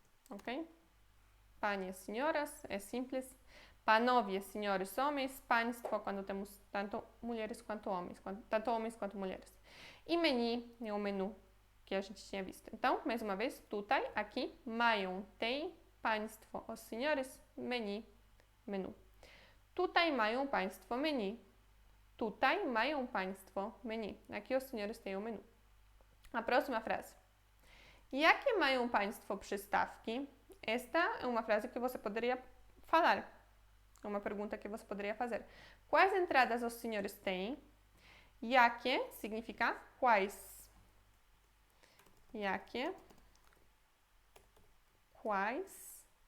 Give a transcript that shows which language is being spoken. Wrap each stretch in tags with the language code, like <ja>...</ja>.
<pt>Ok? Panie, senhoras, é simples. Panowie, senhores, homens. Państwo, quando temos tanto mulheres quanto homens. Tanto homens quanto mulheres. E menu é o menu que a gente tinha visto. Então, mais uma vez, tutaj, aqui, mają, tem, państwo, os senhores, menu.</pt> <pl>Tutaj mają Państwo menu. Tutaj mają Państwo menu.</pl> <pt>Aqui os senhores têm o menu. A próxima frase.</pt> <pl>Jakie mają Państwo przystawki?</pl> <pt>Esta é uma frase que você poderia falar. É uma pergunta que você poderia fazer. Quais entradas os senhores têm? Jakie significa quais. Jakie. Quais.</pt>